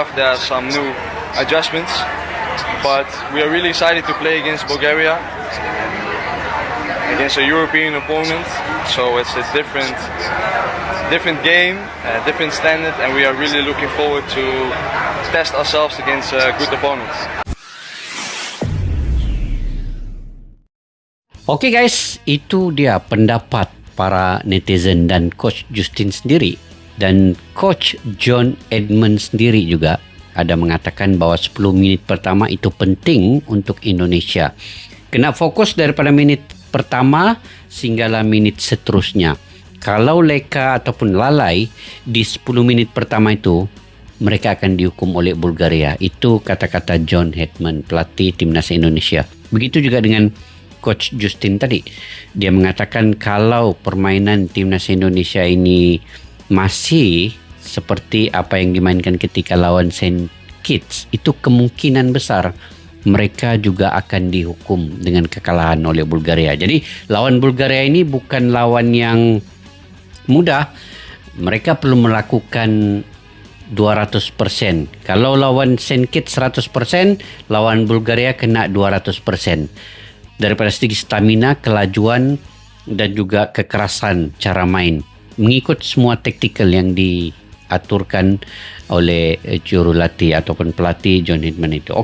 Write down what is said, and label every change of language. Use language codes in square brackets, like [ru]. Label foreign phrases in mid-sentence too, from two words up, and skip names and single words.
[en] There are some new adjustments, but we are really excited to play against Bulgaria, against a European opponent. So it's a different game, different standard, and we are really looking forward to test ourselves against a good opponent. [ms] Oke guys, itu dia pendapat para netizen dan Coach Justin sendiri dan Coach John Edmund sendiri juga. ada mengatakan bahawa 10 minit pertama itu penting untuk Indonesia. Kena fokus daripada minit pertama sehinggalah minit seterusnya. Kalau leka ataupun lalai di 10 minit pertama itu, mereka akan dihukum oleh Bulgaria. Itu kata-kata John Hetman, pelatih timnas Indonesia. Begitu juga dengan Coach Justin tadi. Dia mengatakan kalau permainan timnas Indonesia ini masih seperti apa yang dimainkan ketika lawan Saint Kitts, itu kemungkinan besar mereka juga akan dihukum dengan kekalahan oleh Bulgaria. Jadi lawan Bulgaria ini bukan lawan yang mudah. Mereka perlu melakukan 200%. Kalau lawan Saint Kitts 100%, lawan Bulgaria kena 200%. Daripada segi stamina, kelajuan dan juga kekerasan cara main. Mengikut semua taktikal yang diaturkan oleh jurulatih ataupun pelatih John Hetman itu.